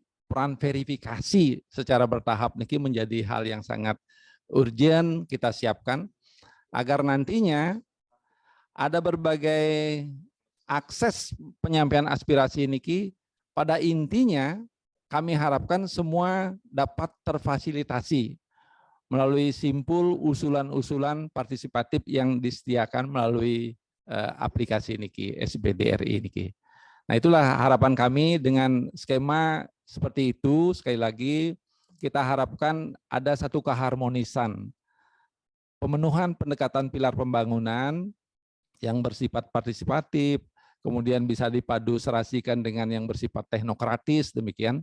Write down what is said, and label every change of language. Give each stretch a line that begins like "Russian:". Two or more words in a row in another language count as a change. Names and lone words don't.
Indonesian: peran verifikasi secara bertahap niki menjadi hal yang sangat urgent kita siapkan agar nantinya ada berbagai akses penyampaian aspirasi niki pada intinya kami harapkan semua dapat terfasilitasi melalui simpul usulan-usulan partisipatif yang disediakan melalui aplikasi niki SPDRI niki. Nah, itulah harapan kami dengan skema seperti itu. Sekali lagi, kita harapkan ada satu keharmonisan pemenuhan pendekatan pilar pembangunan yang bersifat partisipatif, kemudian bisa dipadu serasikan dengan yang bersifat teknokratis, demikian.